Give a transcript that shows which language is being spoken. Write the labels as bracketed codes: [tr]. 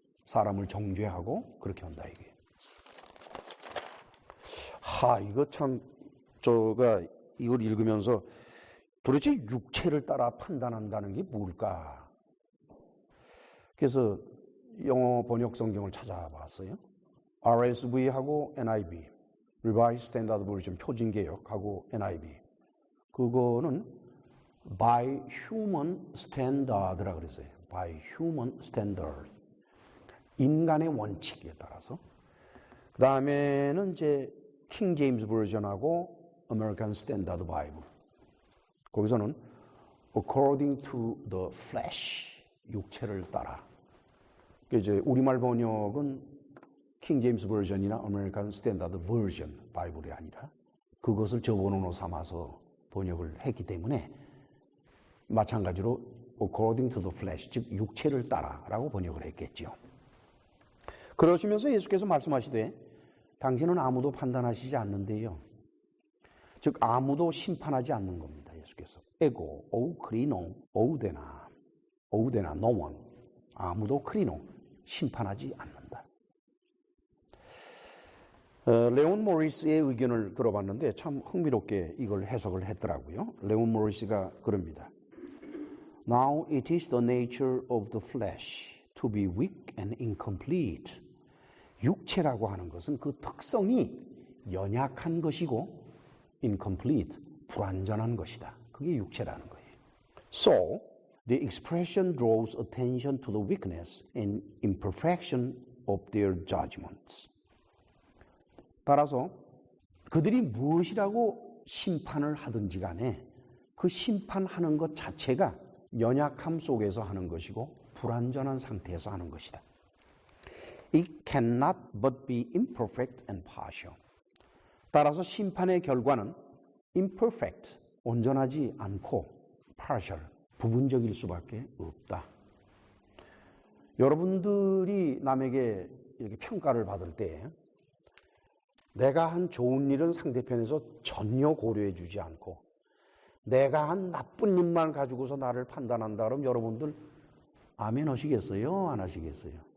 [ko] 사람을 정죄하고 그렇게 한다 이게. 이거 참 제가 이걸 읽으면서 도대체 육체를 따라 판단한다는 게 뭘까? 그래서 영어 번역 성경을 찾아봤어요. RSV하고 NIV, Revised Standard Version 표준개혁하고 NIV. 그거는 [en] by human standard [ko] 라 그랬어요. [en] by human standard. [ko] 인간의 원칙에 따라서. 그 다음에는 이제 킹 제임스 버전하고 American Standard Bible. 거기서는 [en] according to the flesh, [ko] 육체를 따라. 이제 우리말 번역은 킹 제임스 버전이나 아메리칸 스탠다드 버전 바이블이 아니라 그것을 저번으로 삼아서 번역을 했기 때문에 마찬가지로 [en] according to the flesh, [ko] 즉 육체를 따라라고 번역을 했겠지요. 그러시면서 예수께서 말씀하시되 당신은 아무도 판단하시지 않는데요. 즉 아무도 심판하지 않는 겁니다. 예수께서 에고, 오 크리노, 오우데나, no one. 아무도 크리노, 심판하지 않는다. 레온 모리스의 의견을 들어봤는데 참 흥미롭게 이걸 해석을 했더라고요. 레온 모리스가 그럽니다. [en] Now it is the nature of the flesh to be weak and incomplete. [ko] 육체라고 하는 것은 그 특성이 연약한 것이고 incomplete, 불완전한 것이다. 그게 육체라는 거예요. [en] So, the expression draws attention to the weakness and imperfection of their judgments. [ko] 따라서 그들이 무엇이라고 심판을 하든지 간에 그 심판하는 것 자체가 연약함 속에서 하는 것이고 불완전한 상태에서 하는 것이다. [en] It cannot but be imperfect and partial. [ko] 따라서 심판의 결과는 imperfect, 온전하지 않고 partial, 부분적일 수밖에 없다. 여러분들이 남에게 이렇게 평가를 받을 때 내가 한 좋은 일은 상대편에서 전혀 고려해 주지 않고 내가 한 나쁜 일만 가지고서 나를 판단한다 그러면 여러분들 아멘 하시겠어요? 안 하시겠어요?